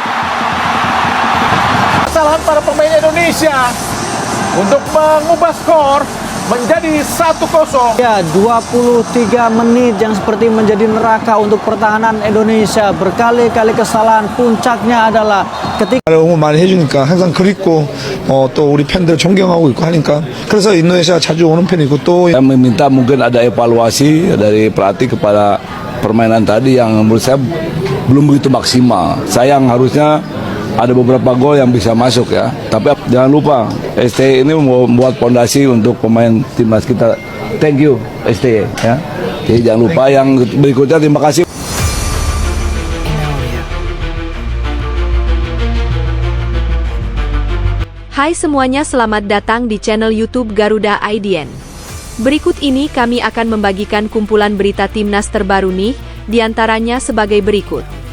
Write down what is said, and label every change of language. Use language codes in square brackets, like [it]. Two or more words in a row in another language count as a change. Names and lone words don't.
[id] Kesalahan para pemain Indonesia untuk mengubah skor menjadi 1-0. Ya, 23 menit yang seperti menjadi neraka untuk pertahanan Indonesia. Berkali-kali kesalahan, puncaknya adalah ketika [ko] 응원 많이 해주니까 항상 그립고 또 우리 팬들 존경하고 있고 하니까 그래서 인도네시아 자주 오는 편이고 또 [id] Saya meminta mungkin ada evaluasi dari pelatih kepada permainan tadi yang menurut saya belum begitu maksimal. Sayang harusnya ada beberapa gol yang bisa masuk ya. Tapi jangan lupa STY ini membuat fondasi untuk pemain timnas kita. [en] Thank you STY ya. [id] Jadi jangan lupa yang berikutnya. Terima kasih. Hai semuanya, selamat datang di channel YouTube Garuda IDN. Berikut ini kami akan membagikan kumpulan berita timnas terbaru nih, diantaranya sebagai berikut.